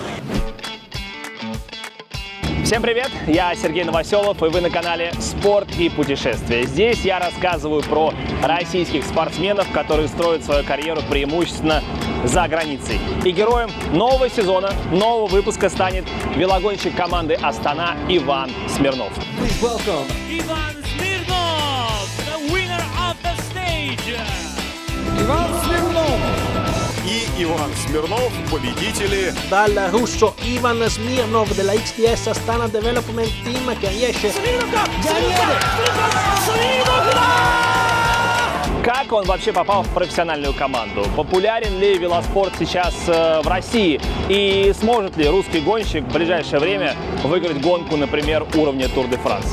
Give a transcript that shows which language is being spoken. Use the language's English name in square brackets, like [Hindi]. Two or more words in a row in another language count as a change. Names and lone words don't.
[Russian] Всем привет, я Сергей Новоселов, и вы на канале «Спорт и путешествия». Здесь я рассказываю про российских спортсменов, которые строят свою карьеру преимущественно за границей. И героем нового сезона, нового выпуска станет велогонщик команды «Астана» Иван Смирнов. [English] Welcome, Ivan Smirnov, the winner of the stage. [Russian] Иван Смирнов. И Иван Смирнов, победители. [Italian] Dal russo Ivan Smirnov della XDS Astana Development Team che riesce [Russian] Как он вообще попал в профессиональную команду? Популярен ли велоспорт сейчас в России? И сможет ли русский гонщик в ближайшее время выиграть гонку, например, уровня Тур де Франс?